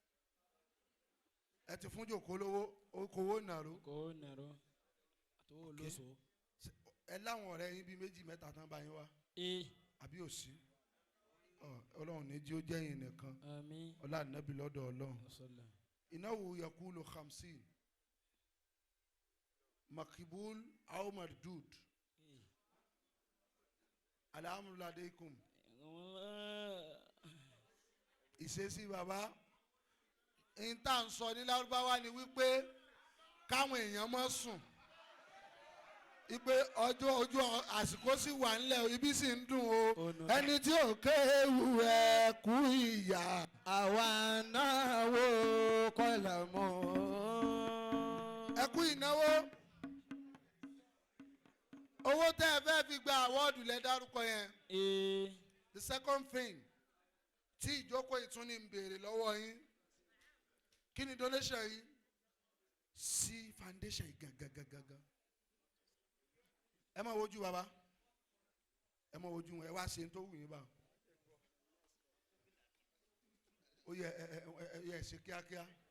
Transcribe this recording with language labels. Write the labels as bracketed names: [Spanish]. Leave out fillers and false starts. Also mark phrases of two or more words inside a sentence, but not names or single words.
[Yoruba] Ẹ ti fún ìjókòó lówó okòwò nàró. Kò nàró. Àtòwò lóṣù. Ẹ láwọn ọ̀rẹ́ yín bíi méjì mẹ́ta tán bá yín wá. Àbí òsì. Ọlọ́run ní jí ó jẹ́ yín nìkan. Àmín. Ọlá ànábì lọ́dọ̀ Ọlọ́run. [Arabic] إنه يقول 50. مقبول أو مردود. الأمر عليكم. [Yoruba] Ìṣesí bàbá. Ìta ń sọ ní Lárúbáwá ni wípé káwọn èèyàn má sùn. Ipe ojú àsìkò sì wà ńlẹ̀ ibi sì ń dùn o. Ẹni tí ò kéwù ẹ̀ kú ìyà. Àwa náà wò kọ́là mọ́. Ẹ kú ìnáwó. Owó tẹ́ ẹ fẹ́ fi gba àwọ́ọ̀dù lẹ dárúkọ yẹn. [English] The second thing [Yoruba] tí ìjókòó ìtúni ń béèrè lọ́wọ́ yín. Kí ni donation yìí? Sí foundation yìí gangan. Ẹ máa wojú bàbá. Ẹ máa wojú wọn. Ẹ wá ṣe tó wù yín bá. Ó yẹ ẹ ṣe kíákíá.